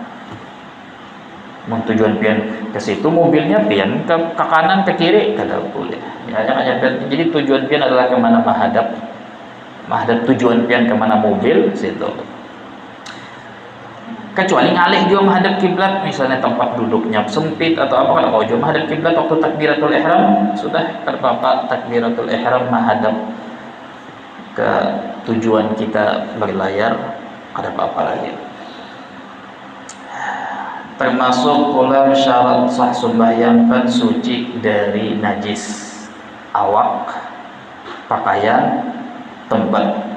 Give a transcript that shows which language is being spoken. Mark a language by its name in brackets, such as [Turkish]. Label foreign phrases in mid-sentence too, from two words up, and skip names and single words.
[Banjar] Tujuan pian ke situ, mobilnya pian ke kanan ke kiri kada boleh. Ya, jadi tujuan pian adalah kemana, menghadap tujuan pian kemana mobil situ. Kecuali ngalih juga menghadap kiblat, [Indonesian] misalnya tempat duduknya sempit atau apa, kalau mau juga menghadap kiblat waktu takbiratul ihram, sudah terpapar takbiratul ihram menghadap ke tujuan kita berlayar, ada apa-apa lagi. Termasuk pula syarat sah sembahyang kan suci dari najis, awak, pakaian, tempat.